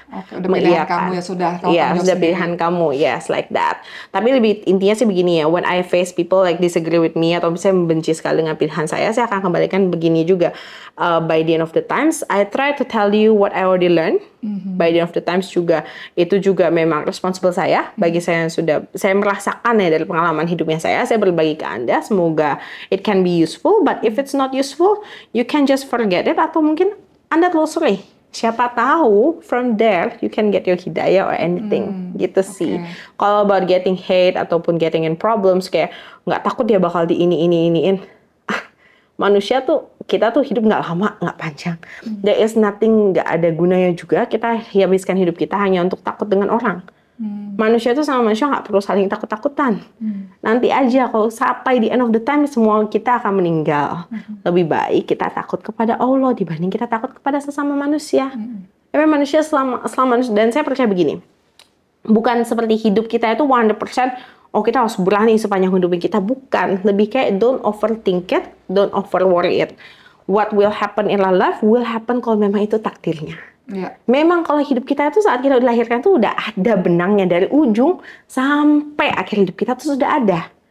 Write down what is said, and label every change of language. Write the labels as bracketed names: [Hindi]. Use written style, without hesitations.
[Indonesian] Oke, udah pilihan kamu ya sudah. Iya, sudah pilihan kamu, [English] yes, like that. [Indonesian] Tapi lebih intinya sih begini ya, [English] when I face people like disagree with me [Indonesian] atau misalnya membenci sekali dengan pilihan saya akan kembalikan begini juga. [English] By the end of the times, I try to tell you what I already learned. By the end of the times [Indonesian] juga, itu juga memang [English] responsible saya. [Indonesian] Bagi saya yang sudah, saya merasakan ya dari pengalaman hidupnya saya berbagi ke Anda. Semoga [English] it can be useful, but if it's not useful, you can just forget it, [Indonesian] atau mungkin Anda telusuri. Siapa tahu [English] from there you can get your hidayah or anything [Indonesian] gitu sih. Kalau [English] about getting hate [Indonesian] ataupun [English] getting in problems, [Indonesian] kayak nggak takut dia bakal di iniin. Manusia tuh, kita tuh hidup nggak lama, nggak panjang. [English] There is nothing, [Indonesian] nggak ada gunanya juga kita habiskan hidup kita hanya untuk takut dengan orang. Manusia tuh sama manusia nggak perlu saling takut-takutan. Nanti aja kalau sampai di [English] end of the time [Indonesian] semua kita akan meninggal. Lebih baik kita takut kepada Allah dibanding kita takut kepada sesama manusia. Tapi manusia selama manusia, dan saya percaya begini, bukan seperti hidup kita itu 100%, oh kita harus berani sepanjang hidup kita. Bukan, lebih kayak [English] don't overthink it, don't over worry it. What will happen in our life will happen [Indonesian] kalau memang itu takdirnya. Memang kalau hidup kita itu saat kita dilahirkan tuh udah ada benangnya dari ujung sampai akhir hidup kita tuh sudah ada.